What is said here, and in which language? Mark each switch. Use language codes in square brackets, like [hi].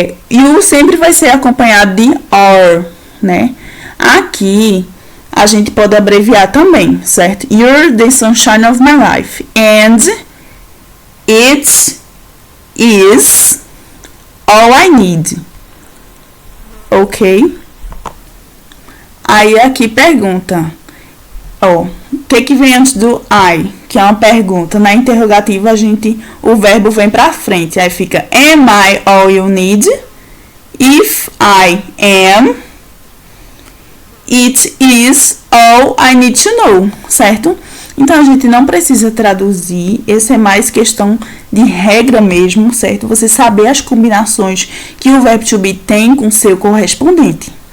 [pt] You sempre vai ser acompanhado de are, né? Aqui, a gente pode abreviar também, certo? [en] You're the sunshine of my life. And it is all I need. Ok? [pt] Aí aqui pergunta. Ó, o que vem antes do I? Que é uma pergunta. Na interrogativa, o verbo vem pra frente. Aí fica, [en] am I all you need? If I am, it is all I need to know, certo? [pt] Então, a gente não precisa traduzir. Esse é mais questão de regra mesmo, certo? Você saber as combinações que o verbo to be tem com seu correspondente.